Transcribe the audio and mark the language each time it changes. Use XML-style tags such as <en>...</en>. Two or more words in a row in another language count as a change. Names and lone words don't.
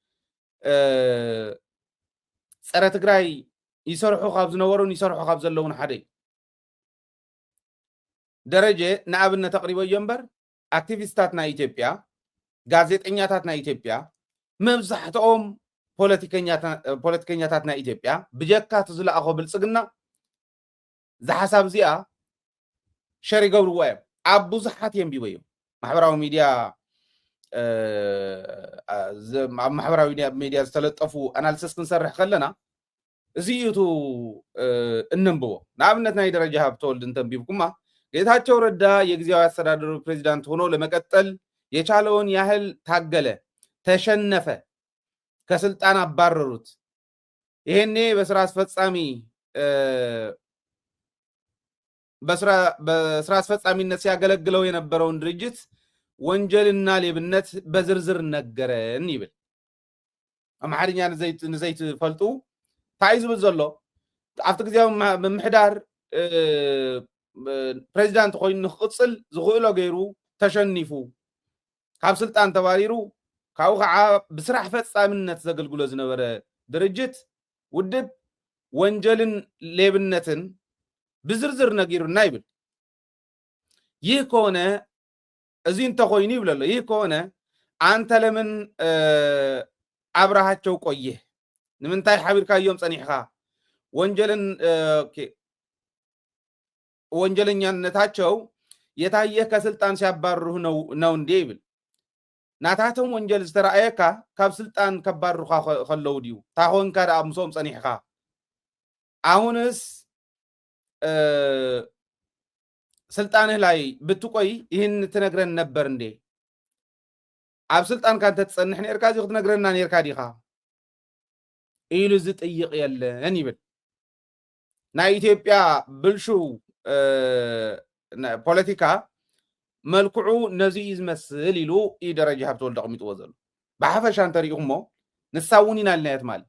<ti>ፀረ ትግራይ ይሰርሑ ካብ ዝነበሩን ይሰርሑ ካብ ዘለውን ሓደ ደረጀ ንኣብነት ተቕሪበዮ እምበር ኣክቲቪስታት ናይ ኢትዮጵያ ጋዜጠኛታት ናይ ኢትዮጵያ መብዛሕትኦም ፖለቲከኛታት ናይ ኢትዮጵያ ብጀካት ዝለኣኾ ብልጽግና ዝሓሳብ እዚኣ ሸር ይገብርዎ እዮም ኣብ ብዙሓት የንቢቦ እዮም ማሕበራዊ ሚድያ ኣብ ማሕበራዊ ሚድያ ዝተለጠፉ ኣናሊሲስ ክንሰርሕ ከለና እዚ እዩ እንንብቦ ንኣብነት ናይ ደረጃ ሃብተወልድ እንተንቢብኩማ ጌታቸው ረዳ</ti> <am>የጊዜያዊ አስተዳደሩ ፕሬዚዳንት ሆኖ ለመቀጠል የቻለውን ያህል ታገለ ተሸነፈ ከስልጣን አባረሩት ይሄኔ በስራ አስፈጻሚነት ሲያገለግለው የነበረውን ድርጅት ወንጀልና ሌብነት በዝርዝር ነገረን</am> <ti>ይብል አማርኛ ንዘይት ፈልጡ ታይዝ ብዘሎ ኣብቲ ግዚያዊ ምምሕዳር ፕሬዚዳንት ኮይኑ ንኽቅፅል ዝኽእሎ ገይሩ ተሸኒፉ ካብ ስልጣን ተባሪሩ ካው ከዓ ብስራሕ ፈጻምነት ዘገልግሎ ዝነበረ ድርጅት ውድብ ወንጀልን ሌብነትን ብዝርዝር ነጊሩና ይብል</ti> <am>ይህ ከሆነ</am> <ti>እዚ እንተ ኮይኑ ይብለሎ</ti> <am>ይህ ከሆነ አንተ ለምን አብራሃቸው ቆየህ</am> <ti>ንምንታይ ሓቢርካዮም ጸኒሕኻ</ti> <am>ወንጀለኛነታቸው የታየ ከስልጣን ሲያባርሩ ነው እንዴ</am> <ti>ይብል ናታቶም ወንጀል ዝተራእየካ ካብ ስልጣን ከባርሩኻ ከለው ዲዩ ታኾንካ አምሶም ጸኒሕኻ አሁንስ</ti> <am>ስልጣንህ ላይ ብትቆይ ይህን ትነግረን ነበር እንዴ</am> <ti>ኣብ ስልጣን ካንተ ትጸንሕ ነርካ እዚ ክትነግረና ነርካ ዲኻ ኢሉ ዝጥይቅ የለን ይብል ናይ ኢትዮጵያ ብልሹ ፖለቲካ መልክዑ ነዚ ይዝመስል ኢሉ ደረጃ ሃብተወልድ ኣቕሚጥዎ ዘሎ ብሓፈሻ እንተሪኢኹሞ ንሳውን ኢና ልናየት ማለት</ti>